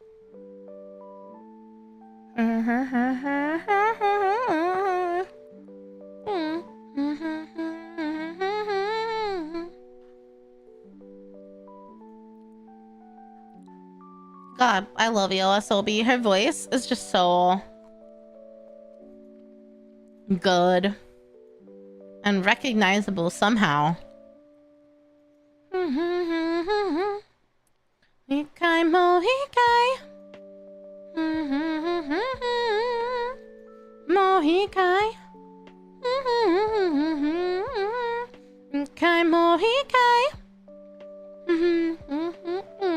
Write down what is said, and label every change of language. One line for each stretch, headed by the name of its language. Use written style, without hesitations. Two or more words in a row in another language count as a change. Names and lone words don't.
English: God, I love Yoasobi. Her voice is just so good and recognizable somehow.
Japanese: Ikai mo ikai. Mo ikai. Ikai mo ikai.